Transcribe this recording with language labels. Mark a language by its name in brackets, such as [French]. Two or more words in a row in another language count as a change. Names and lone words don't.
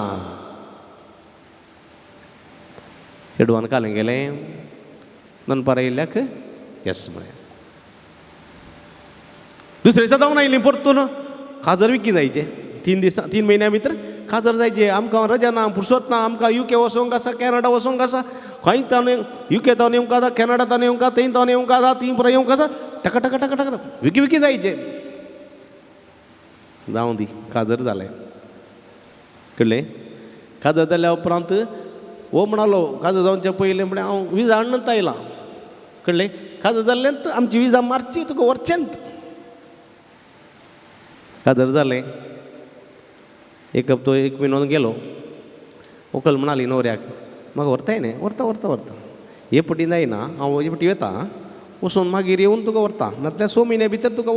[Konkani] चेडवान कालें गेलें दनपार येयल्याक येस म्हळें दुसरे दिसा जावन आयलीं परतून काजर विकी जायचे 3 म्हयन्या भितर काजर जायचे आमकां रजा ना फुरसत ना आमकां UK वचोंक आसा कॅनडा वचोंक आसा खंय तावन UK तावन येवंक आसा कॅनडा तावन येवंक आसा थंय तावन येवंक आसा थंय परत येवंक आसा टका टका टका टका विकी जायचे जावं दी काजर जालें कळ्ळें काजर जाल्या उपरांत हो म्हणालो काजर जावचे पयलें म्हळ्यार हांव विजा हाडूनच आयलां कळ्ळें काजर जाल्लेंत आमची विजा मारची तुका व्हरचेंत काजर जालें एक हप्तो 1 म्हयनो गेलो व्हंकल म्हणाली न्हवऱ्याक म्हाका व्हरताय न्ही व्हरता हे पटी जायना हांव हे पटी येता वचून मागीर येवन तुका व्हरता नाजाल्यार 6 म्हयन्या भितर तुका